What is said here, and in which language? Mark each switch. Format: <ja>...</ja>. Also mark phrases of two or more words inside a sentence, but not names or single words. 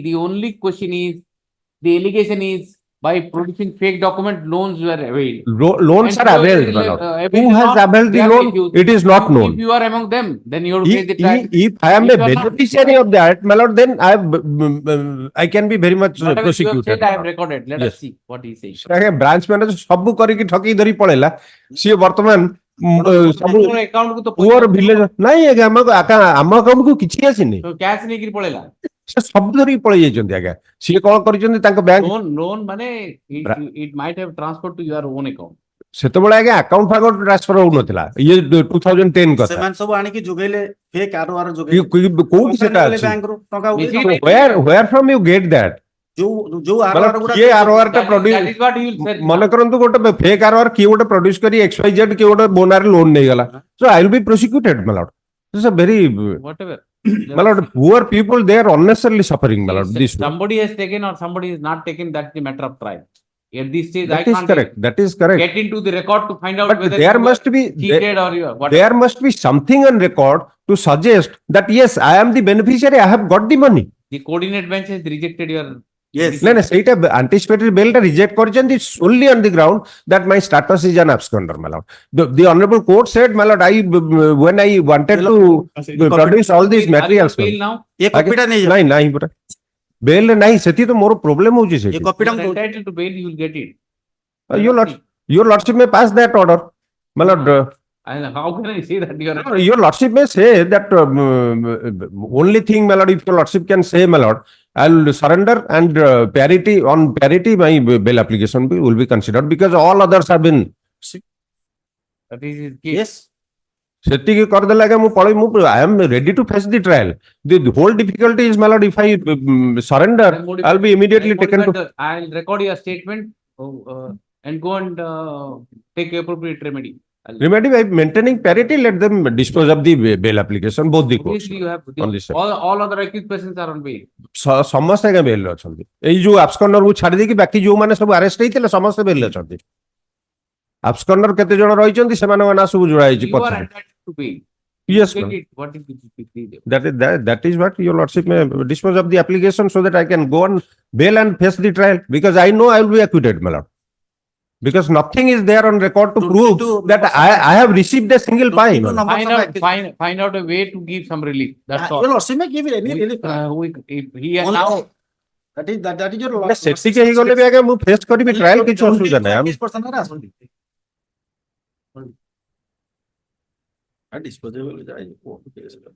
<en>The only question is, the allegation is, by producing fake document, loans were availed. Loans And are so, availed, my lord. availed Who is has not, availed they the are loan? accused. It is not If known. you are among them, then you have to face the trial. If I am a If you are not- beneficiary of that, my lord, then I can be very much Whatever you have prosecuted. said, I have recorded. Let Yes. us see what he says.</en> <or>ବ୍ରାଞ୍ଚ ମ୍ୟାନେଜର ସବୁ କରିକି ଠକି ଧରି ପଳେଇଲା ସିଏ ବର୍ତ୍ତମାନ ସବୁ ମୋର account କୁ ତ ପୁଅର ଭିଲେଜ ନାଇଁ ଆଜ୍ଞା ଆମ ଆକାଉଣ୍ଟ କୁ କିଛି ଆସିନି କ୍ୟାଶ ନେଇକି ପଳେଇଲା। ସେ ସବୁ ଧରିକି ପଳେଇ ଯାଇଛନ୍ତି ଆଜ୍ଞା ସିଏ କଣ କରିଛନ୍ତି ତାଙ୍କ ବ୍ୟାଙ୍କ ଲୋନ ମାନେ</or> <en>it might have transferred to your own account.</en> <or>ସେତେବେଳେ ଆଜ୍ଞା</or> <en>account faccount transfer</en> <or>ହଉନଥିଲା ଇଏ 2010 କଥା ସେମାନେ ସବୁ ଆଣିକି ଯୋଗେଇଲେ</or> <en>fake ROR</en> <or>ଯୋଗେଇଲେ କୋଉଠି ସେଟା ଅଛି ବ୍ୟାଙ୍କରୁ ଟଙ୍କା</or> <en>where from you get that</en> <or>ଯୋଉ ଆରଓଆର ଗୁଡା କିଏ ଆରଓଆର ଟା ପ୍ରଡ୍ୟୁସ</or> <en>That is what he will say.</en> <or>ମନେ କରନ୍ତୁ ଗୋଟେ</or> <en>fake ROR</en> <or>କିଏ ଗୋଟେ ପ୍ରଡ୍ୟୁସ କରି XYZ କିଏ ଗୋଟେ ବୋନାରେ ଲୋନ ନେଇଗଲା</or> <en>so I will be prosecuted my lord this is a very Whatever. my lord poor people they are unnecessarily suffering my lord this way. Somebody has taken or somebody is not taken, that's the matter of trial. At this stage, That I is can't correct. That is correct. get into the record to find out But whether there you must were be cheated or you are whatever. there must be something on record to suggest that yes I am the beneficiary I have got the money. The coordinate bench has rejected your. Yes. No, no, ସେଇଟା anticipated bail ଟା reject କରିଛନ୍ତି solely on the ground that my status is an absconder, my lord. The honorable court said, my lord, when I wanted to produce all these materials. Bail now?</en> <hi>ये कॉपीटा नहीं है नहीं नहीं परा bail नहीं</hi> <or>ସେଠି ତ ମୋର problem ହଉଛି</or> <hi>ये</hi> <or>ସେଠି</or> <hi>कॉपीटा</hi> <en>You are entitled to bail, you will get it. your lordship may pass that order, my lord. And how can I say that you are? Your lordship may say that only thing, my lord, if your lordship can say, my lord, I'll surrender and parity on parity, my bail application will be considered because all others have been. That is his case. yes</en> <or>ସେତିକି କରିଦେଲେ ଆଜ୍ଞା ମୁଁ ପଳେଇ ମୁଁ</or> <en>I am ready to face the trial. The whole difficulty is, my lord, if I surrender, I'll be immediately taken to. I'll record your statement and go and take appropriate remedy. Remedy by maintaining parity, let them dispose of the bail application, both the courts. Obviously, you have on this side. all other accused persons are on bail.</en> <or>ସମସ୍ତେ ଆଜ୍ଞା ବେଲରେ ଅଛନ୍ତି ଏଇ ଯୋଉ ଆବସ୍କଣ୍ଡର କୁ ଛାଡି ଦେଇକି ବାକି ଯୋଉମାନେ ସବୁ ଆରେଷ୍ଟ ହେଇଥିଲେ ସମସ୍ତେ ବେଲରେ ଅଛନ୍ତି ଆବସ୍କଣ୍ଡର କେତେ ଜଣ ରହିଛନ୍ତି ସେମାନଙ୍କ ନାଁ ସବୁ ଯୋଡା ହେଇଛି</or> <en>You are ପଛରେ entitled to bail. yes Get ma'am. it. What is it? that is what your lordship may dispose of the application so that I can go on bail and face the trial because I know I will be acquitted, my lord, because nothing is there on record to prove that I have received a single fine. Find out a way to give some relief. That's all. your lordship may give any relief If he has Only- now that is your</en> <or>ସେତିକି ହେଇଗଲେ ବି ଆଜ୍ଞା ମୁଁ ଫେସ୍ କରିବି ଟ୍ରାଏଲ କିଛି ଅସୁବିଧା ନାହିଁ ଆମେ ଆସନ୍ତି disposable ଯାଏ</or> <en>court case</en>